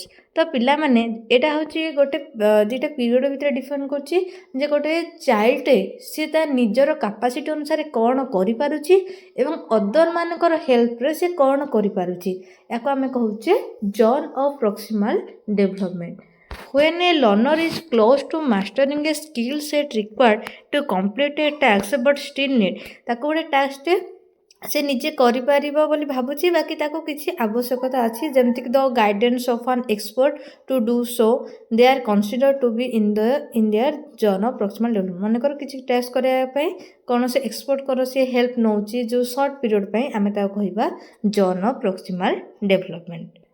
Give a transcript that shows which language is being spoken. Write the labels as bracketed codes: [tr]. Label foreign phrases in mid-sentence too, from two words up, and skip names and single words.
[or] ତ ପିଲାମାନେ ଏଇଟା ହେଉଛି ଗୋଟେ ଦୁଇଟା ପିରିୟଡ଼ ଭିତରେ ଡିଫାଇନ୍ କରୁଛି ଯେ ଗୋଟେ ଚାଇଲ୍ଡ ସିଏ ତା ନିଜର କାପାସିଟି ଅନୁସାରେ କ'ଣ କରିପାରୁଛି ଏବଂ ଅଦରମାନଙ୍କର ହେଲ୍ପରେ ସେ କ'ଣ କରିପାରୁଛି, ୟାକୁ ଆମେ କହୁଛେ [en] zone of proximal development. When a learner is close to mastering a skill set required to complete a task but still need [or] ତାକୁ ଗୋଟେ ଟାସ୍କଟେ ସେ ନିଜେ କରିପାରିବ ବୋଲି ଭାବୁଛି ବାକି ତାକୁ କିଛି ଆବଶ୍ୟକତା ଅଛି ଯେମିତିକି [en] the guidance of an expert to do so they are consider to be in their zone of proximal development. [or] ମନେକର କିଛି ଟେଷ୍ଟ କରିବା ପାଇଁ କୌଣସି ଏକ୍ସପର୍ଟଙ୍କର ସିଏ ହେଲ୍ପ ନେଉଛି ଯେଉଁ [en] short period [or] ପାଇଁ ଆମେ ତାକୁ କହିବା [en] zone of proximal development.